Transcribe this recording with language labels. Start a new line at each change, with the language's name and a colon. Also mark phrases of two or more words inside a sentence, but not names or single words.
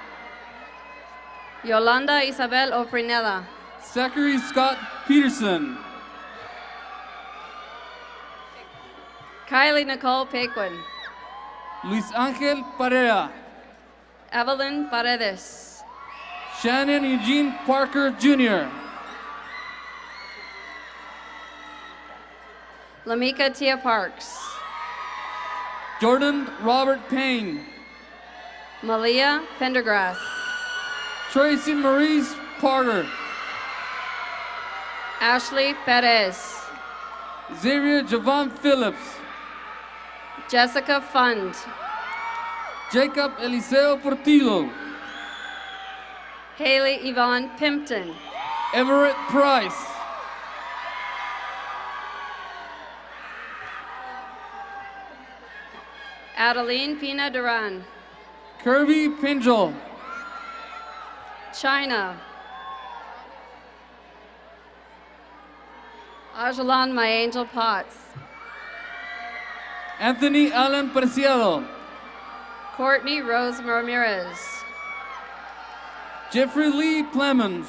English: Yolanda Isabel Oprineda. Zachary Scott Peterson, Kylie Nicole Paquin. Luis Angel Pereira, Evelyn Paredes. Shannon Eugene Parker Jr., Lamika Tia Parks. Jordan Robert Payne, Malia Pendergrass. Tracy Maurice Porter, Ashley Perez. Xavier Javon Phillips, Jessica Fund. Jacob Eliseo Portillo, Haley Yvonne Pimpton. Everett Price, Adeline Pina Duran. Kirby Pinjol, China. Ajalan My Angel Potts. Anthony Allen Preciado, Courtney Rose Ramirez. Jeffrey Lee Clemens,